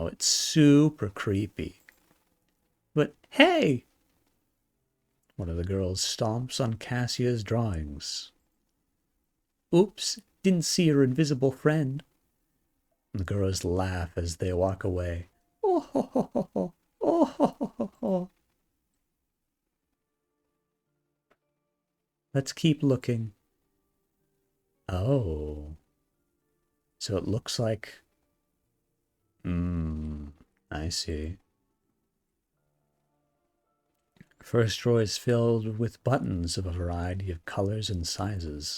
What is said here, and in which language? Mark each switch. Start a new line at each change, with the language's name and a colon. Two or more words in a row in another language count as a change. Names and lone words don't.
English: It's super creepy. But hey! One of the girls stomps on Cassia's drawings. Oops, didn't see your invisible friend. The girls laugh as they walk away. Oh ho ho ho ho. Oh ho ho ho ho. Let's keep looking. Oh. So it looks like... I see. First drawer is filled with buttons of a variety of colors and sizes.